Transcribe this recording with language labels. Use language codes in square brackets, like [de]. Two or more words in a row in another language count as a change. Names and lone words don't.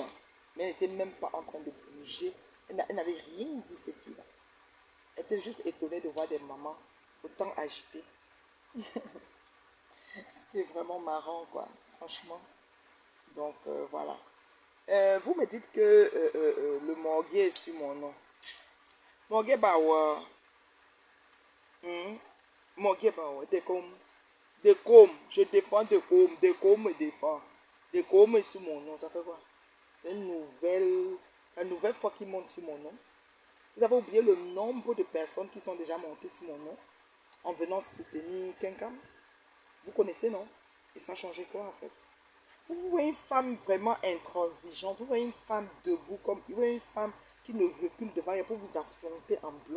[fr] Mais elles n'étaient même pas en train de bouger. Elles n'avaient rien dit, ces filles-là. Elles étaient juste étonnées de voir des mamans autant agitées. C'était vraiment marrant, quoi. Franchement. Donc, voilà. Vous me dites que le morguet est sur mon nom. Morguet Bawa. Morguet Bawa. Decom. Decom. Je défends Decom. Decom me défend. Decom est sur mon nom. Ça fait quoi? C'est une nouvelle. La nouvelle fois qu'il monte sur mon nom. Vous avez oublié le nombre de personnes qui sont déjà montées sur mon nom en venant soutenir quelqu'un. Vous connaissez, non? Et ça a changé quoi en fait? Vous voyez une femme vraiment intransigeante, vous voyez une femme debout, comme vous voyez une femme qui ne recule devant rien pour vous affronter en bloc.